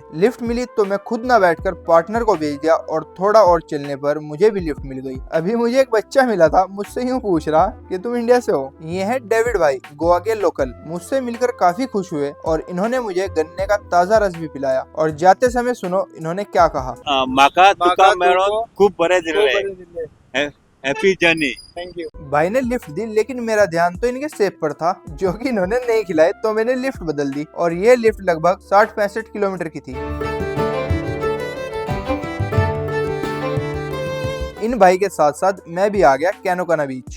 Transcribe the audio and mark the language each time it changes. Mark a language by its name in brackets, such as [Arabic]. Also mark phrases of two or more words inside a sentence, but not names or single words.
[Hindi] लिफ्ट मिली तो मैं खुद ना बैठकर पार्टनर को भेज दिया और थोड़ा और चलने पर मुझे भी लिफ्ट मिल गई। अभी मुझे एक बच्चा मिला था, मुझसे यूँ पूछ रहा कि तुम इंडिया से हो। ये है डेविड भाई, गोवा के लोकल। मुझसे मिलकर काफी खुश हुए और इन्होंने मुझे गन्ने का ताजा रस भी पिलाया। और जाते समय सुनो इन्होंने क्या कहा। [Konkani] माका तुका मेळोन खूप बरे दिले, [English] happy journey. thank you. [Hindi] भाई ने लिफ्ट दी, लेकिन मेरा ध्यान तो इनके सेब पर था जो कि इन्होंने नहीं खिलाए, तो मैंने लिफ्ट बदल दी और ये लिफ्ट लगभग 60-65 किलोमीटर की थी। इन भाई के साथ साथ मैं भी आ गया कैनोकाना बीच।